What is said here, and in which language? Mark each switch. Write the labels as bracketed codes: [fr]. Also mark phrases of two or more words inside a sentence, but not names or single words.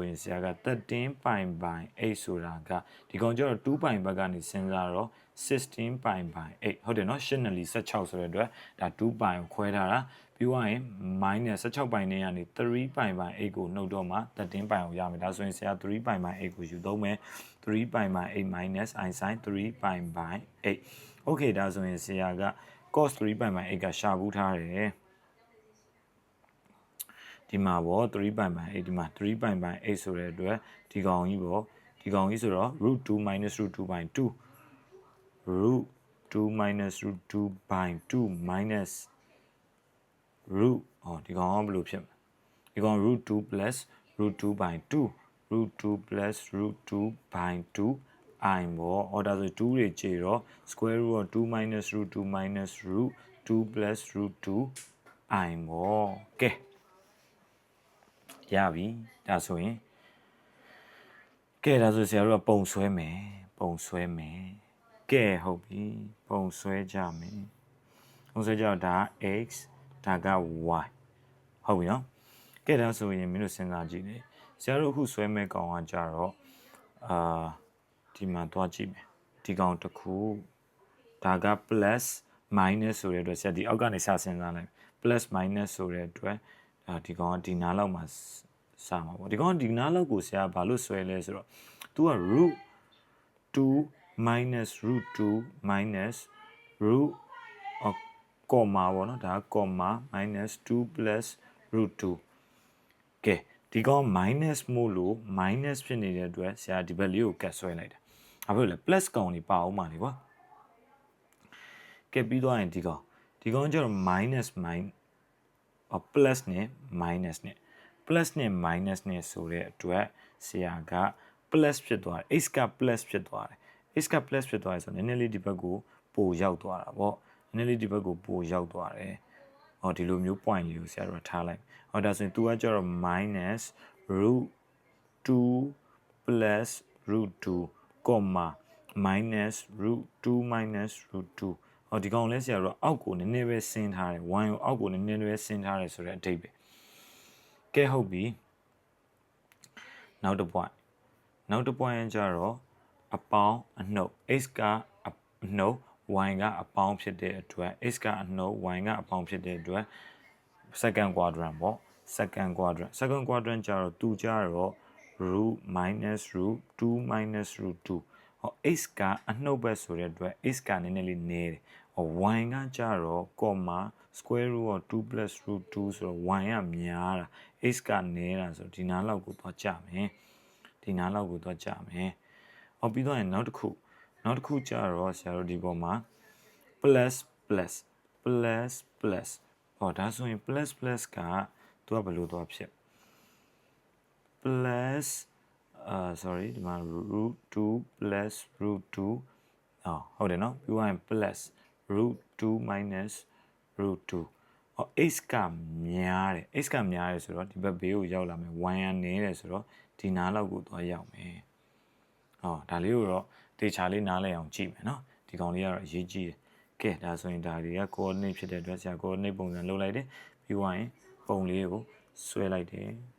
[my] ရင်ဆရာက13ပိုင်ပိုင်8ဆိုတာကဒီကောင်ကျတော့2ပိုင်ဘက်ကနေစဉ်းစားတော့16ပိုင်ပိုင်8ဟုတ်တယ်နော်8နဲ့လီ16ဆိုတဲ့အတွက်ဒါ2ပိုင်ကိုခွဲထားတာပြီးသွားရင် minus 16ပိုင်နဲ့ကနေ3ပိုင်ပိုင်8ကိုနှုတ်တော့မှ13ပိုင်ကိုရမယ်ဒါဆိုရင်ဆရာ3ပိုင်ပိုင်8ကိုယူသုံးမယ်3ပိုင်ပိုင်8 [en] minus I sin [my] 3ပိုင်ပိုင်8 okay ဒါဆိုရင်ဆရာက cos 3ပိုင်ပိုင်8ကရှာဘူးထားတယ် ဒီမှာပေါ့3ပိုင်ပိုင်8ဒီမှာ3ပိုင်ပိုင်8ဆိုတဲ့အတွက်ဒီကောင်ကြီးပေါ့ဒီကောင်ကြီးဆိုတော့ [en] root 2 minus root 2 by 2 root 2 minus root 2 by 2 minus root [my] ဒီကောင်ကဘယ်လိုဖြစ်မလဲ ဒီကောင် [en] root 2 plus root 2 by 2 root 2 plus root 2 by 2 I [my] ပေါ့ဒါဆို2တွေခြေတော့ [en] square root of 2 minus root 2 minus root 2 plus root 2 I [my] ပေါ့ကဲရပြီဒါဆိုရင်ကဲဒါဆိုဆရာတို့ကပုံဆွဲမယ်ကဲဟုတ်ပြီပုံဆွဲကြ မယ်ပုံဆွဲကြတော့ဒါ x ဒါက y ဟုတ်ပြီနော်ကဲဒါဆိုရင်မင်းတို့စဉ်းစားကြည့်လေဆရာတို့အခုဆွဲမဲ့ကောင်ကကြတော့ဒီမှာသွားကြည့်မယ်ဒီကောင်တစ်ခုဒါက [en] plus minus [my] ဆိုတဲ့အတွက်ဆရာဒီအောက်ကနေစစဉ်းစားလိုက် [en] plus minus [my] ဆိုတဲ့အတွက်ဒီကောင်ကဒီနားလောက်မှာစမှာပေါ့ဒီကောင်ကဒီနားလောက်ကိုဆရာဘာလို့ဆွဲလဲဆိုတော့ तू က root [en] 2 minus root 2 minus root comma [my] ပေါ့နော်ဒါက [en] comma minus 2 plus root 2 [my] ကဲဒီကောင် minus မို့လို့ minus ဖြစ်နေတဲ့အတွက်ဆရာဒီဘက်လေးကိုကတ်ဆွဲလိုက်တာဘာဖြစ်လဲ plus ကောင်ကြီးပါအောင်ပါလေကွာကဲပြီးသွားရင်ဒီကောင်ကျတော့ minus plus နဲ့ minus နဲ့ plus နဲ့ minus နဲ့ဆိုတဲ့အတွက်ဆရာက plus ဖြစ်သွားတယ် x က plus ဖြစ်သွားတယ် x က plus ဖြစ်သွားတယ်ဆိုတော့နည်းနည်းလေးဒီဘက်ကိုပိုရောက်သွားတာပေါ့နည်းနည်းလေးဒီဘက်ကိုပိုရောက်သွားတယ်ဒီလိုမျိုး point လေးကိုဆရာတို့ထားလိုက်ဒါဆိုရင် तू ကကျတော့ [en] minus root 2 plus root 2 comma minus root 2 [my] minus root 2 ဒီကောင်လဲဆရာတို့အောက်ကိုနည်းနည်းပဲဆင်းထားတယ် y ကိုအောက်ကိုနည်းနည်းပဲဆင်းထားတယ်ဆိုတဲ့အဓိပ္ပာယ်ကဲဟုတ်ပြီ နောက်တစ် point ကျတော့အပေါင်းအနှုတ် x ကအနှုတ် y ကအပေါင်းဖြစ်တဲ့အတွက် x ကအ နှုတ် y ကအပေါင်းဖြစ်တဲ့အတွက် [en] second quadrant [my] ပေါ့ [en] second quadrant [my] ကျတော့သူကြတော့ [en] root minus root 2 minus root 2 [my] x ကအနှုတ်ပဲဆိုတဲ့အတွက် x ကနည်းနည်းလေးနည်းတယ်y ကကြတော့ [en] comma square root of 2 plus root 2 [my] ဆိုတော့ y ကများတာ x ကနည်းတာဆိုတော့ဒီနားလောက်ကိုသွားကြမယ်ပြီး တော့နောက်တစ်ခုကြတော့ဆရာတို့ဒီပေါ်မှာ plus ဒါဆိုရင် plus ကသူကဘယ်လိုသွားဖြစ် [en] plus sorry [my] ဒီမှာ [en] root 2 plus root 2 [my] ဟုတ်တယ်နော်ပြီးတော့ [en] plus root 2 minus root 2x [my] ကများတယ်ဆိုတော့ဒီဘက်ဘေးကိုရောက်လာမယ် y ကနည်းတယ်ဆိုတော့ဒီနားလောက်ကိုသွားရောက်မယ်ဒါလေးကိုတော့တေချာလေးနားလည်အောင်ကြည့်မယ်နော်ဒီကောင်လေးကတော့အရေးကြီးတယ်ကဲဒါဆိုရင်ဒါတွေက coordinate ဖြစ်တဲ့အတွက်ဆရာ coordinate ပုံစံလုပ်လိုက်တယ်ပြီးသွားရင်ပုံလေးကိုဆွဲလိုက်တယ်